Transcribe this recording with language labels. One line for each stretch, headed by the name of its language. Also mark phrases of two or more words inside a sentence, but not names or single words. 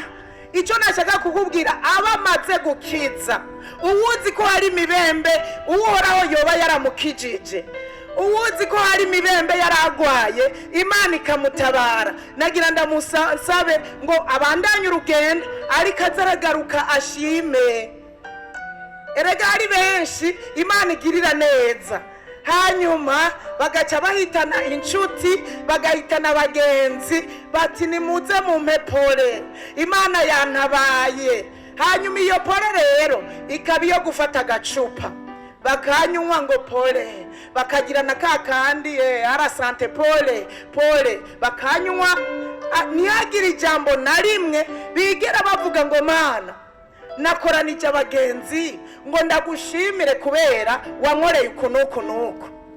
Rundi: Icyo nashaka kukubwira, abamaze gukiza, uwuzi ko hari imibembe uhoraho yoba yaramukijije, uwuzi ko hari imibembe yaragwaye Imana ikamutabara, nagira ndamusabe ngo abandanye urugendo, ariko azaragaruka ashime. Erega hari benshi Imana igirira neza, hanyuma bagaca bahitana inshuti, bagahitana abagenzi, bati nimuze mumpe pole, Imana yantabaye. Hanyuma iyo pole rero ikaba iyo gufata agacupa bakanywa ngo pole, bakagirana kakandi arasante pole bakanywa. Ntihagire ijambo na rimwe bigera bavuga ngo Mana nakoranije abagenzi ngo ndagushimire kubera wankoreye uku.